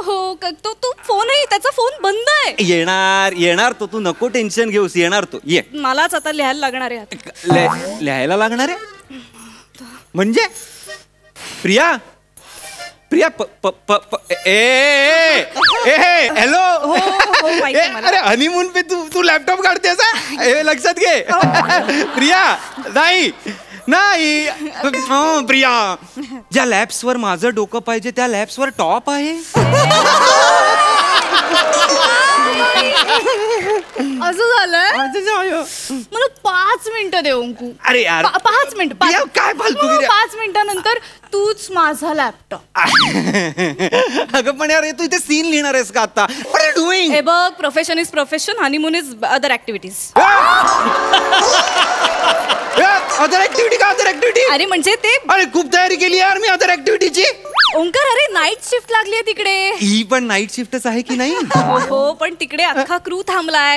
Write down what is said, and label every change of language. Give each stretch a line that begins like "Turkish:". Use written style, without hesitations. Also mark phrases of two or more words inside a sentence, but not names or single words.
Marathi: हो तो फोनही त्याचा फोन बंद आहे. येणार तो, तू नको टेन्शन घेऊस, येणार तो. ये, मलाच आता लिहायला लागणार आहे. लिहायला लागणार आहे म्हणजे? प्रिया हॅलो. अरे हनीमून पे तू लॅपटॉप काढतेस? लक्षात घे. प्रिया नाही प्रिया, ज्या लॅब्सवर माझं डोकं पाहिजे त्या लॅब्सवर टॉप आहे. असं झालंय? मला 5 मिनिटं दे अंकू. अरे यार 5 मिनिट काय फालतू. 5 मिनिटानंतर तूच माझा लॅपटॉप. अगं पण यार तू इथे सीन लिहिणार आहेस का आता?
English: What are you doing?
Marathi: हे बघ,
English: profession is profession, honeymoon is other activities. other activity का? other activity?
Marathi: अरे म्हणजे ते, अरे खूप तयारी केली यार मी
English: other activityची.
Marathi: ओंकार अरे
English: night shift
Marathi: लागली तिकडे. ही पण
English: night shiftच
Marathi: आहे की नाही? हो पण तिकडे अख्खा क्रू थांबलाय.